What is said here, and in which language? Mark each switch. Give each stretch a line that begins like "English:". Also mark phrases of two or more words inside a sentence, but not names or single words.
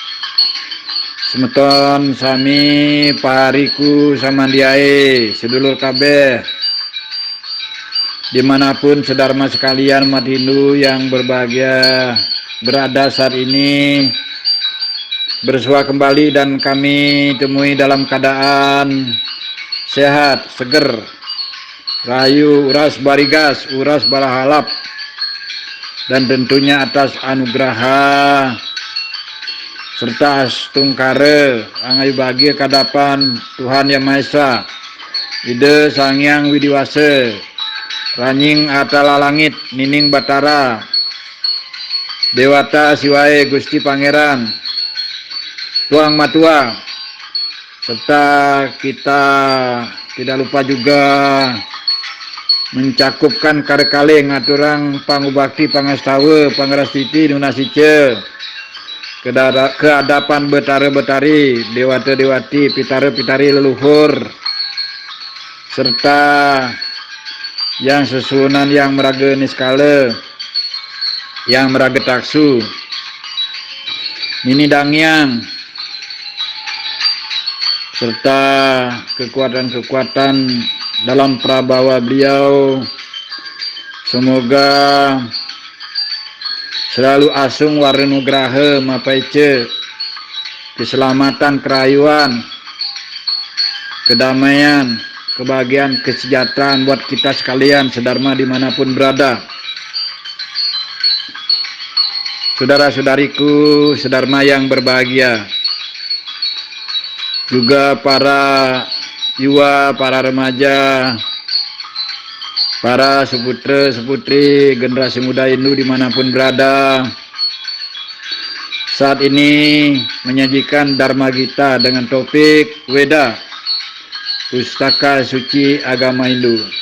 Balinese: semeton sami
Ngaju: pariku samandiae
Javanese: sedulur kabeh
Indonesian: dimanapun sedharma sekalian umat Hindu yang berbahagia berada saat ini, bersua kembali dan kami temui dalam keadaan sehat,
Ngaju: seger, rayu, uras barigas, uras balahalap,
Indonesian: dan tentunya atas anugraha serta
Balinese: astungkare angayu bahagia kadapan
Indonesian: Tuhan Yang Maha Esa, Ide Sang Hyang Widiwase, Ranying Atala Langit, Nining Batara, Dewata Siwae Gusti Pangeran, Tuang Matua, serta kita tidak lupa juga mencakupkan
Balinese: karekale ngaturang pangubakti pangastawa pangrastiti nunasice
Indonesian: ke hadapan betara-betari, dewata-dewati, pitara-pitari leluhur, serta yang sesunan yang meraga niskala, yang meraga taksu, nini dangyang, serta kekuatan-kekuatan dalam prabawa beliau, semoga selalu
Balinese: asung warnugraha mapaice
Indonesian: keselamatan, kerayuan, kedamaian, kebahagiaan, kesejahteraan buat kita sekalian sedharma dimanapun berada. Saudara-saudariku sedharma yang berbahagia, juga para yuwa, para remaja, para seputra seputri generasi muda Hindu dimanapun berada, saat ini menyajikan Dharma Gita dengan topik Weda, Pustaka Suci Agama Hindu.